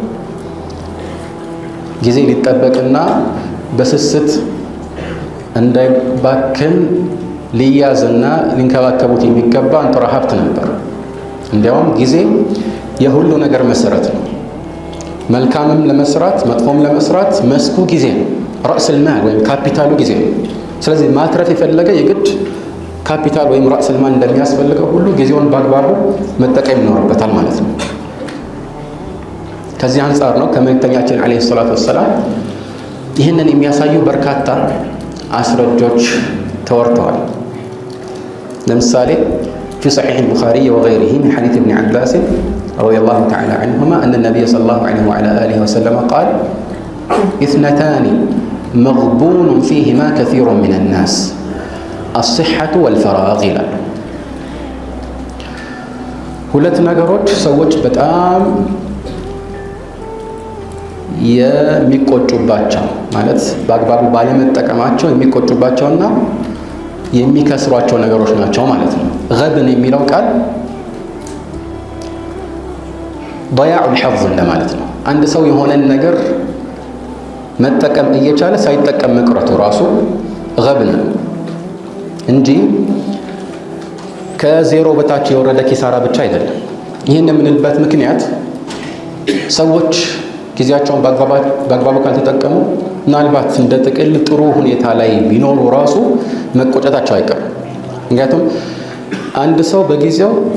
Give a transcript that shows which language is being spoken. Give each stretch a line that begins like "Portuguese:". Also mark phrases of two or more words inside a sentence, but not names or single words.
Amharic: ጊዜ ሊጠበቅና በስስት እንዳይባክን ሊያዝና ሊንከባከቡት የሚገባ አንጥራ ሀብት ነበር። እንዲያውም ጊዜ የሁሉ ነገር መሰረት ነው። መልካምም ለመስራት መጥፎም ለመስራት መስኩ ጊዜ ነው።
Arabic: رأس المال
Amharic: ወይም ካፒታሉ ጊዜ ነው። ስለዚህ ማትረፍ የፈለገ የግድ ካፒታል ወይም
Arabic: رأس المال
Amharic: እንደሚያስፈልገው ሁሉ ጊዜውን በአግባቡ መጠቀም ይኖርበታል ማለት ነው። ከዚህ አንጻር ነው ከመልእክተኛችን
Arabic: عليه الصلاة والسلام
Amharic: ይህንን የሚያሳዩ በርካታ አስረጆች ተወርተዋል። ለምሳሌ
Arabic: في صحيح البخاري وغيره من حديث ابن عباس رضي الله تعالى عنهما أن النبي صلى الله عليه وعلى آله وسلم قال: اثنتان مغبون فيهما كثير من الناس الصحة والفراغ
Amharic: ይላል። ሁለት ነገሮች ሰዎች በጣም የሚቆጩባቸው ማለት በአግባቡ ባለመጠቀማቸው የሚቆጩባቸውና የሚከስሯቸው ነገሮች ናቸው ማለት ነው። ገብን የሚለው ቃል
Arabic: ضياع الحظ
Amharic: እንደማለት ነው። አንድ ሰው የሆነን ነገር መጠቀም እየቻለ ሳይጠቀም መቅረቱ ራሱ ገብን ነው እንጂ ከዜሮ በታች የወረደ ኪሳራ ብቻ አይደለም። ይህን የምንልበት ምክንያት ሰዎች ጊዜያቸውን በአግባቡ ካልተጠቀሙ ምናልባት እንደ ጥቅል ጥሩ ሁኔታ ላይ ቢኖሩ ራሱ መቆጨታቸው አይቀርም። ምክንያቱም አንድ ሰው በጊዜው